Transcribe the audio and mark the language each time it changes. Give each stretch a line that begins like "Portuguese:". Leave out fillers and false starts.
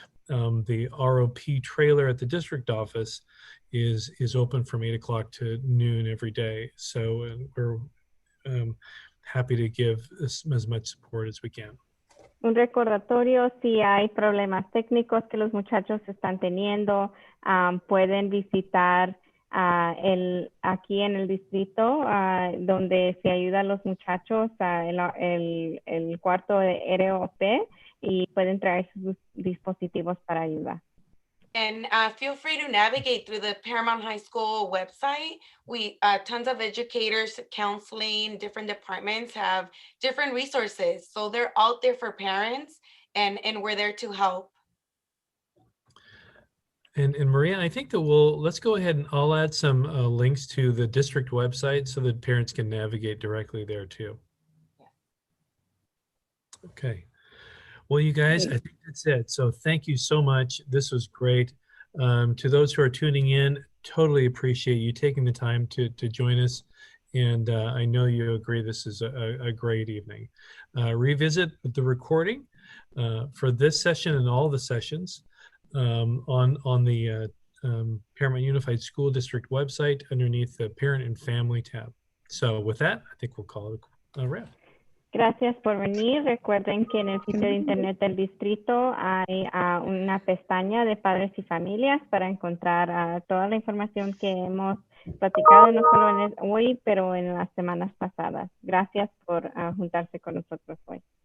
English: The ROP trailer at the district office is open from 8 o'clock to noon every day. So we're happy to give as much support as we can.
Spanish: Un recordatorio: si hay problemas técnicos que los muchachos están teniendo, pueden visitar aquí en el distrito donde se ayuda a los muchachos, el cuarto de ROP, y pueden traer sus dispositivos para ayuda.
English: And feel free to navigate through the Paramount High School website. We tons of educators, counseling, different departments have different resources. So they're out there for parents, and we're there to help. And Maria, I think that let's go ahead and I'll add some links to the district website so that parents can navigate directly there too. Yeah. Okay. Well, you guys, I think that's it. So thank you so much. This was great. To those who are tuning in, totally appreciate you taking the time to join us. And I know you agree this is a great evening. Revisit the recording for this session and all the sessions on the Paramount Unified School District website underneath the Parent and Family tab. So with that, I think we'll call it a wrap.
Spanish: Gracias por venir. Recuerden que en el sitio de internet del distrito hay una pestaña de padres y familias para encontrar toda la información que hemos platicado, no solo hoy, pero en las semanas pasadas. Gracias por juntarse con nosotros hoy.